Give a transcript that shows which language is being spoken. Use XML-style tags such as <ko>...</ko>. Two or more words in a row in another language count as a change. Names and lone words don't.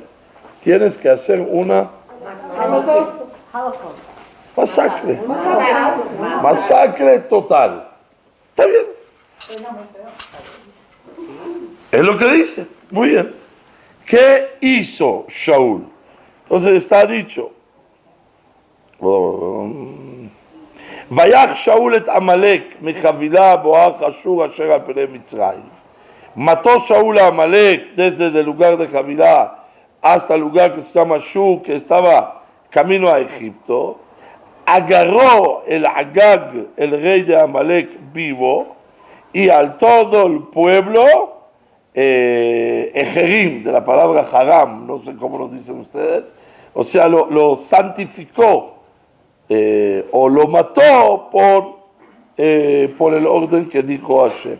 <es>Tienes que hacer una masacre. Masacre total. ¿Está bien? Es lo que dice. Muy bien. ¿Qué hizo Shaul? Entonces está dicho.</es> <he>ויך שאול את עמלק מחוילה בואך שור אשר על פני מצרים.</he> <es>Mató Shaul a Amalek desde el lugar de Javilá hasta el lugar que se llama Ashur, que estaba camino a Egipto. Agarró el Agag, el rey de Amalek, vivo, y al todo el pueblo, Ejerim, de la palabra Haram, no sé cómo lo dicen ustedes, o sea, lo santificó, o lo mató por el orden que dijo Hashem.</es>